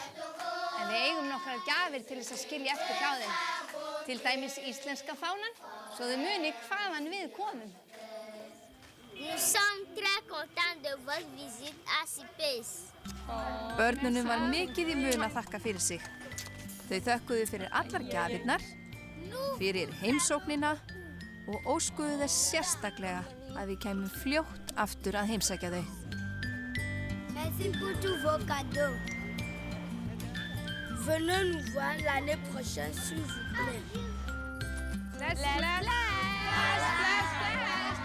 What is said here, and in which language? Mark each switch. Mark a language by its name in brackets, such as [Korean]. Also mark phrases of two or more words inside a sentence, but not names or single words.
[Icelandic] En við eigum nokkrar gjafir til þess að skilja eftir hjá þeim. Til dæmis íslenska fánan, svo þau muni hvaðan við komum. [French] Nous sommes très contents de votre visite à CIPES. [Icelandic] Börnunum var mikið í mun að þakka fyrir sig. Þau þökkuðu fyrir allar gjafirnar, fyrir heimsóknina og óskuðu þess sérstaklega að við kæmum fljótt aftur að heimsækja þau. [French] Merci pour tous vos cadeaux. Venez nous voir l'année prochaine, s'il vous plaît. [Icelandic] Bless, bless, bless, bless, bless.